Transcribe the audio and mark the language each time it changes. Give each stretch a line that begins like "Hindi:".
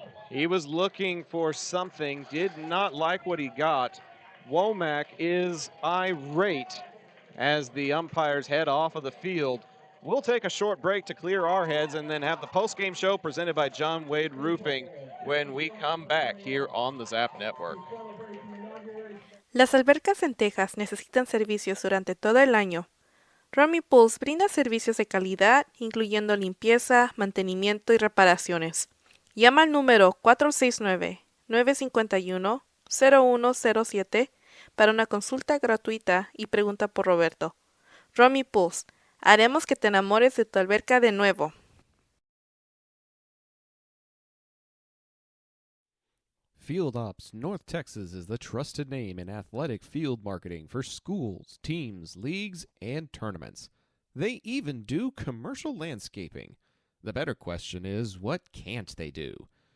English: He was looking for something, did not like what he got. Womack is irate as the umpires head off of the field. We'll take a short break to clear our heads and then have the postgame show presented by John Wade Roofing when we come back here on the Zap Network.
Spanish: Las albercas en Texas necesitan servicios durante todo el año. Romy Pools brinda servicios de calidad, incluyendo limpieza, mantenimiento y reparaciones. Llama al número 469-951-0107 para una consulta gratuita y pregunta por Roberto. Romy Pools, haremos que te enamores de tu alberca de nuevo.
English: Field Ops North Texas is the trusted name in athletic field marketing for schools, teams, leagues, and tournaments. They even do commercial landscaping. The better question is, what can't they do?